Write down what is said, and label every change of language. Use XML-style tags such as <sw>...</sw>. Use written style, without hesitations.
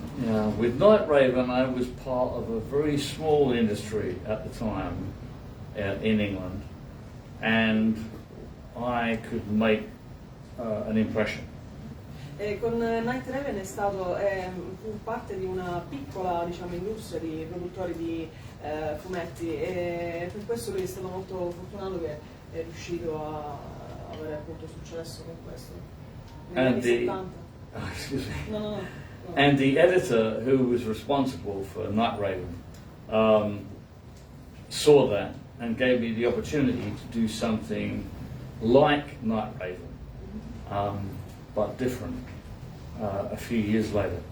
<en>Yeah, with Night Raven, I was part of a very small industry at the time in England, and I could make an impression.</en> <it>Con Night Raven fu parte di una piccola, diciamo, industria di produttori di fumetti, e per questo lui è stato molto fortunato che è riuscito a avere appunto successo con questo. Negli anni 70.</it> <en>Excuse me. No. And the editor who was responsible for Night Raven saw that and gave me the opportunity to do something like Night Raven, but different, a few years later.</en>